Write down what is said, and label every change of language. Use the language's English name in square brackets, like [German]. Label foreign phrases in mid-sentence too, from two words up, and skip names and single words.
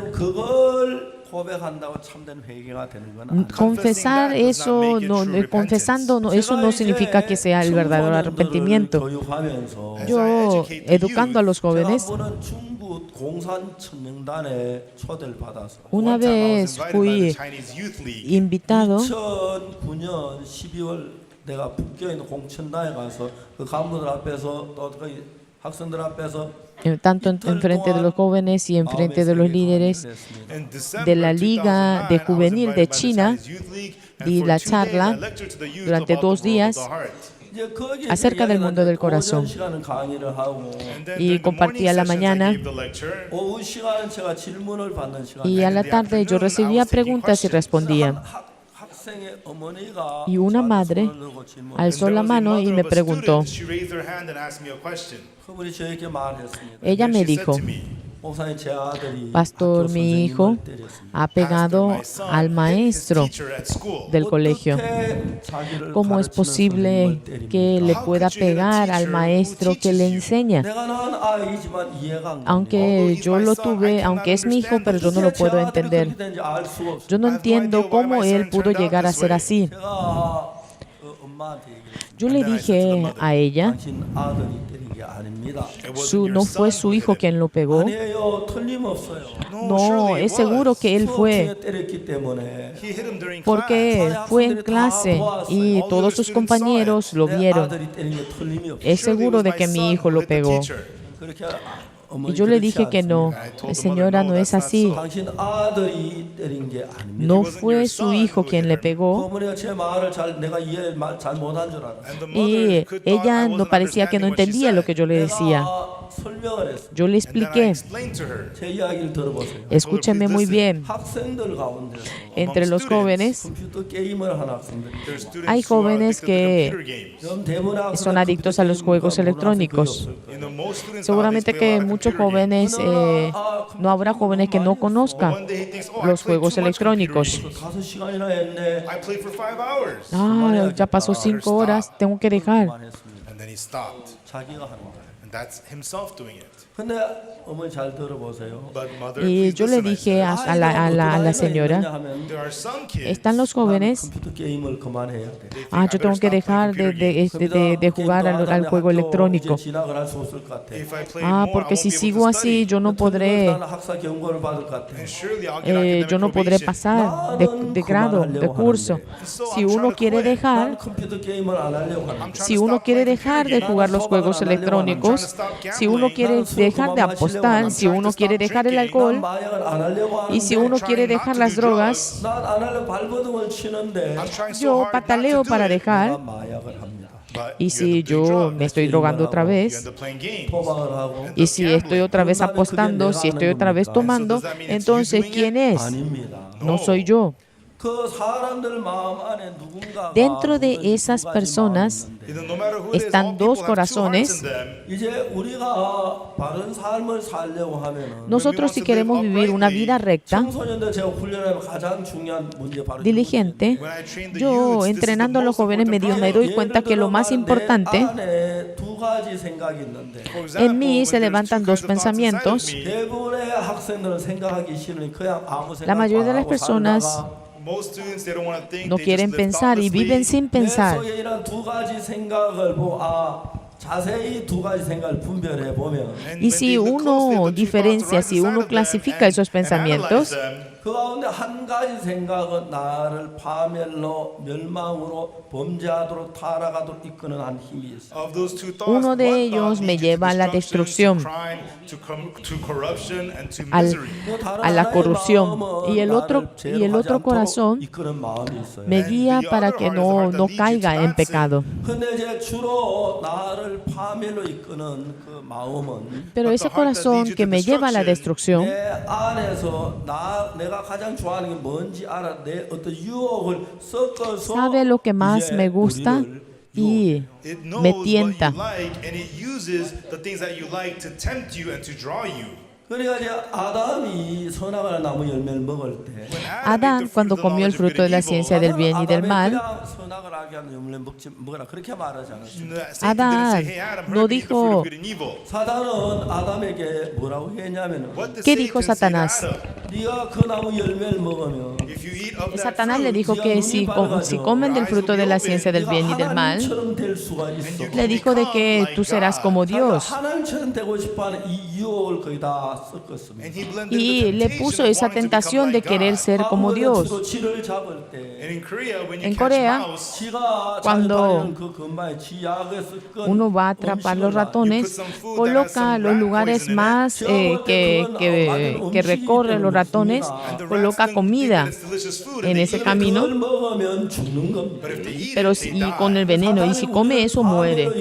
[Spanish] Confesar eso, eso no significa que sea el verdadero arrepentimiento. Yo, educando a los jóvenes, una vez fui invitado [Korean] 내가 북교에 있는 공천다에 가서 그 간부들 앞에서 또 그 학생들 앞에서 [Spanish] tanto en frente de los jóvenes y en frente de los líderes de la Liga de Juvenil de China, di la charla durante 2 días acerca del mundo del corazón. [Korean] 시간은 강의를 하고 [English] And then [Spanish] Y [English] during the morning [Spanish] compartía la [English] sessions, I [Spanish] mañana. [English] gave the lecture. [Korean] 오후 시간은 제가 질문을 받는 시간. [Spanish] Y a la tarde yo recibía preguntas y respondía. [Korean] 학생의 어머니가 [Spanish] Y una madre alzó la mano y me preguntó. [English] She raised her hand and asked me a question. [Korean] 그분이 저에게 말했습니다. [Spanish] Ella me dijo, [Korean] 목사님 제 아들이 [Spanish] Pastor, [Korean] 학교 [Spanish] mi hijo [Korean] 선생님을 때렸습니다. [Spanish] ha pegado al maestro del colegio. ¿Cómo es posible que le pueda pegar al maestro que le enseña? [Korean] 내가 낳은 아이지만 이해가 안 갑니다. [Spanish] Aunque yo lo tuve, aunque es mi hijo, pero yo no lo puedo entender. Yo no entiendo cómo él pudo llegar a ser así. [Korean] 제가 엄마한테 얘기했어요. [Spanish] Yo le dije a ella, [Korean] 당신 아들이 때린 게 아닙니다. [Spanish] no fue su hijo quien lo pegó. [Korean] 아니에요. 틀림없어요. [Spanish] No, es seguro que él fue, [Korean] 수업 중에 때렸기 때문에 [Spanish] porque fue en clase y todos sus compañeros lo [Korean] 내 [Spanish] vieron. [Korean] 아들이 때린 게 틀림이 없어요. [Spanish] Es seguro de que mi hijo lo pegó. [Korean] 그렇게 [Spanish] Y yo le dije que no, señora, no es así. [Korean] 당신 아들이 때린 게 아닙니다. [Spanish] No fue su hijo quien le pegó. [Korean] 어머니가 제 말을 내가 이해 잘 못한 줄 알았어요. [Spanish] Y ella no parecía que no entendía lo que yo le decía. [Korean] 내가 설명을 했어요. [Spanish] Yo le expliqué, [Korean] 제 이야기를 들어보세요. [Spanish] escúcheme muy bien. [Korean] 학생들 가운데서 [Spanish] Entre los jóvenes [Korean] 컴퓨터 게임을 하는 학생들. [Spanish] hay jóvenes que [Korean] 좀 대부분의 학생들 [Spanish] son adictos a los juegos electrónicos. Seguramente que muchos jóvenes, no habrá jóvenes que no conozcan los juegos electrónicos. [Korean] 5시간이나 했네. [English] I played for 5 hours. [Spanish] Ah, ya pasó 5 horas, tengo que dejar. [English] And then he stopped. [Korean] 자기가 하는 거예요. [English] And that's himself doing it. [Korean] 근데 어머니 잘 들어보세요. [English] But mother, [Spanish] Y [English] please [Spanish] yo le [English] listen, I [Spanish] dije [English] said. [Spanish] a la señora, [English] There are some kids. [Spanish] están los jóvenes, [Korean] 컴퓨터 게임을 그만해야 돼. [Spanish] yo tengo que dejar de jugar al juego electrónico. [Korean] 이제 진학을 할 수 없을 것 같아. [English] If I play more, I [Spanish] Porque [English] won't [Spanish] si [English] be able [Spanish] sigo [English] to [Spanish] así, [English] study. [Spanish] yo no podré, [Korean] 나는 학사 경고를 받을 것 같아. [English] And surely I'll get academic [Spanish] yo no podré [English] probation. [Spanish] pasar de grado, de curso. Si uno quiere [Korean] 난 [Spanish] dejar, [Korean] 컴퓨터 게임을 안 하려고 하는. [Spanish] si uno quiere dejar de jugar los juegos electrónicos, si uno quiere dejar de apostar, si uno quiere dejar el alcohol, [Korean] 마약을 안 하려고 하는데. [Spanish] y si uno quiere dejar las drogas, [Korean] 난안 하려고 발버둥을 치는데. [English] I'm trying so [Spanish] yo [English] hard not [Spanish] pataleo [English] to do [Spanish] para [English] it. [Spanish] dejar. [Korean] 내가 마약을 합니다. [English] But [Spanish] Y [English] you [Spanish] si [English] end up doing [Spanish] yo [English] drugs. [Spanish] me estoy drogando otra [English] You [Spanish] vez, [English] end up playing games. [Korean] 도박을 하고. [Spanish] y si estoy otra vez apostando, si estoy otra vez tomando, entonces ¿quién es? [Korean] 아닙니다. [Spanish] No soy yo. [Korean] 그 사람들 마음 안에 누군가가 [Spanish] Dentro de esas personas [English] No matter who it is, [Spanish] están [English] all [Spanish] dos [English] people have two [Spanish] corazones. [English] hearts in them. [Korean] 이제 우리가 바른 삶을 살려고 하면은 [Spanish] Nosotros, si queremos vivir una vida recta, [Korean] 청소년들 제가 훈련하면 가장 중요한 문제 바로 [Spanish] diligente, [English] When I train the [Spanish] yo [English] youths, this is [Spanish] entrenando a [English] the [Spanish] los [English] most [Spanish] jóvenes me [English] important [Spanish] doy cuenta que lo más importante [Korean] 안에 두 가지 생각이 있는데 [English] For example, [Spanish] en mí se [English] when there's [Spanish] levantan [English] two [Spanish] dos [English] kinds of thoughts inside of [Spanish] pensamientos. [English] me, [Korean] 대부분의 학생들은 생각하기 싫으니 그냥 아무 생각 [Spanish] La mayoría de las [Korean] 안 하고 [Spanish] personas [Korean] 살다가 [English] most students, they don't want to think, [Spanish] no [English] they [Spanish] quieren [English] just live [Spanish] pensar y viven [English] thoughtlessly. [Spanish] sin [Korean] 내 [Spanish] pensar. [Korean] 속에 이런 두 가지 생각을 자세히 두 가지 생각을 분별해 보면 [English] And [Spanish] Y [English] when [Spanish] si [English] they look closely [Spanish] uno [English] at the two [Spanish] diferencia, [English] thoughts [Spanish] si [English] right [Spanish] uno [English] beside of them [Spanish] clasifica esos [English] and analyze [Spanish] pensamientos, [English] them, [Korean] 그 가운데 한 가지 생각은 나를 파멸로 멸망으로 범죄하도록 타락하도록 이끄는 한 힘이 있어요. [English] of those two thoughts, [Spanish] Uno de [English] one [Spanish] ellos [English] thought [Spanish] me [English] leads [Spanish] lleva a la [English] to destruction, [Spanish] destrucción, [English] to crime, to corruption, and to [Spanish] al- [English] misery. [Spanish] a la corrupción. Y el otro corazón me guía para que no caiga en pecado. [Korean] 근데 이제 주로 나를 파멸로 이끄는 그 마음은 [Spanish] Pero ese corazón que me lleva a la destrucción, [Korean] 내 안에서 내가 가장 좋아하는 게 뭔지 알아. 내 어떤 유혹을 섞어서 [Spanish] sabe lo que más [Korean] 이제 [Spanish] me gusta [Korean] 우리를 [Spanish] y [English] It knows [Spanish] me [English] what you [Spanish] tienta. [English] like, and it uses the things that you like to tempt you and to draw you. [Korean] 그러니까 이제 아담이 선악과의 나무 열매를 먹을 때 [English] When [Spanish] Adán, cuando comió el fruto de la ciencia del bien y del mal, [Korean] 그냥 선악을 알게 하는 열매 먹으라 그렇게 말하지 않았어요. [Spanish] Adán no dijo, [Korean] 사단은 아담에게 뭐라고 했냐면은 [Spanish] ¿qué dijo Satanás? [Korean] 네가 그 나무 열매를 먹으면 [Spanish] Satanás le dijo que si comen del fruto de la ciencia del bien y del mal, [Korean] 하나님처럼 될 수가 있어. [Spanish] le dijo de que tú serás como Dios. [Korean] 하나님처럼 되고 싶어하는 이 유혹을 거의 다 섞었습니다. [Spanish] Y le puso esa tentación de querer ser como Dios. [Korean] 주로 쥐를 잡을 때 [Spanish] En Corea, Cuando uno va a atrapar los ratones, coloca los lugares más que recorren los ratones, coloca comida en ese camino, pero y con el veneno, y si come eso muere.